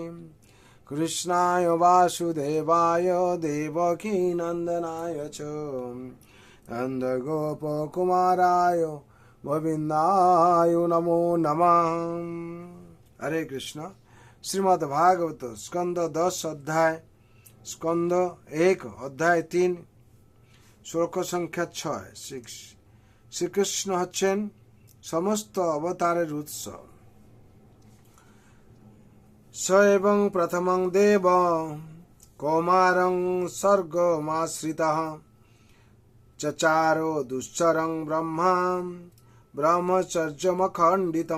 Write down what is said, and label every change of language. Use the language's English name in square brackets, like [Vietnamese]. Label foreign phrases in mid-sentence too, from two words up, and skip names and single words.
[Sanskrit] कृष्णाय वासुदेवाय देवकी नंदनाय च नंदगोपकुमाराय गोविंदाय नमो नमः। हरे कृष्ण। [Hindi] श्रीमद् भागवत स्कंद 10 अध्याय स्कंद 1 अध्याय 3 श्लोक संख्या 6। [Bangla] শ্রীকৃষ্ণ হচ্ছেন সমস্ত অবতারের উৎস। [Sanskrit] স এবং প্রথমং দেব কৌমারং স্বর্গমাশ্রিতঃ চচারো দুশ্চরং ব্রহ্মা ব্রহ্মচর্যমখণ্ডিতম।